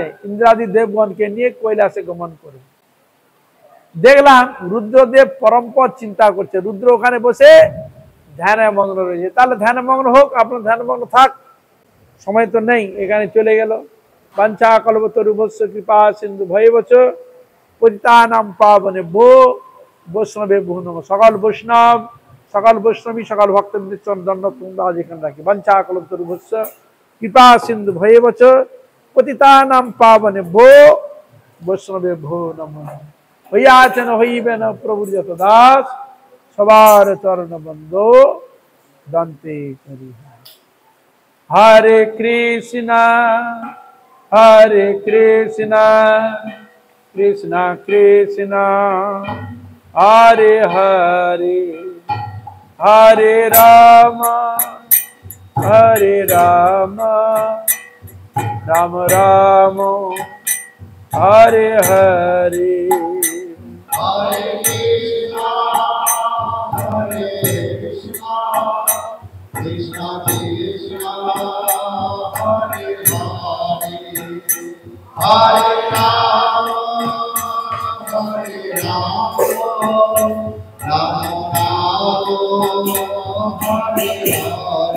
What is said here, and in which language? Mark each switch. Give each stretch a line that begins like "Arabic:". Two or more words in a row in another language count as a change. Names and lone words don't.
Bangla: ইন্দ্রাদি দেবগণকে নিয়ে কৈলাসে গমন করি। দেখলাম রুদ্রদেব পরমপদ চিন্তা করছে। রুদ্র ওখানে বসে ধ্যানে মগ্ন রয়েছে। তাহলে ধ্যানে মগ্ন হোক, আপনার ধ্যানে মগ্ন থাক, সময় তো নেই, এখানে চলে গেল।
Sanskrit: বাঞ্ছা কল্পতরুভ্যশ্চ কৃপা সিন্ধু ভয়বচ পতিতানাং পাবনেভ্যো বৈষ্ণবেভ্যো নমঃ।
Bangla: সকল বৈষ্ণব, সকল বৈষ্ণবী, সকল ভক্তবৃন্দের চরণ দণ্ডবত যেখানে রাখি।
Sanskrit: বাঞ্ছা কল্পতরুভ্যশ্চ কৃপা সিন্ধু ভয়বচ পতিতানাং পাবনেভ্যো বৈষ্ণবেভ্যো নমো নমঃ।
Bangla: হইয়াছেন হইবে না প্রভুর যত দাস, সবার চরণ বন্দো দন্তে করি।
Sanskrit: হরে কৃষ্ণ কৃষ্ণ কৃষ্ণ হরে হরে, হরে রাম রাম রাম হরে হরে। Hare Krishna, Krishna Krishna, Hare Hare, Hare Rama, Rama Rama, Hare Hare.